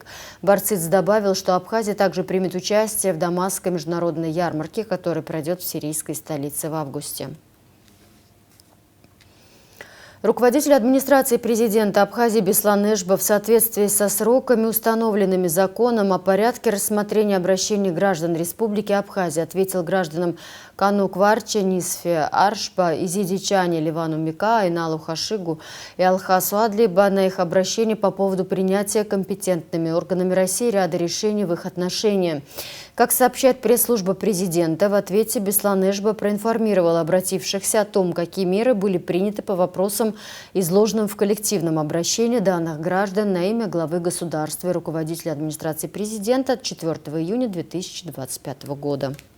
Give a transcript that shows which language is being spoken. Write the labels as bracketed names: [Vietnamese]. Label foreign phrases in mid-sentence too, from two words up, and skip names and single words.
[Russian] Барциц добавил, что Абхазия также примет участие в Дамасской международной ярмарке, которая пройдет в сирийской столице в августе. Руководитель администрации президента Абхазии Беслан Эшба в соответствии со сроками, установленными законом о порядке рассмотрения обращений граждан Республики Абхазия, ответил гражданам Кану Кварче, Нисфе Аршба, Изиди Чане, Ливану Мика, Иналу Хашигу и Алхасу Адлиба на их обращение по поводу принятия компетентными органами России ряда решений в их отношении. Как сообщает пресс-служба президента, в ответе Беслан Эшба проинформировал обратившихся о том, какие меры были приняты по вопросам, изложенным в коллективном обращении данных граждан на имя главы государства и руководителя администрации президента от 4 июня 2025 года.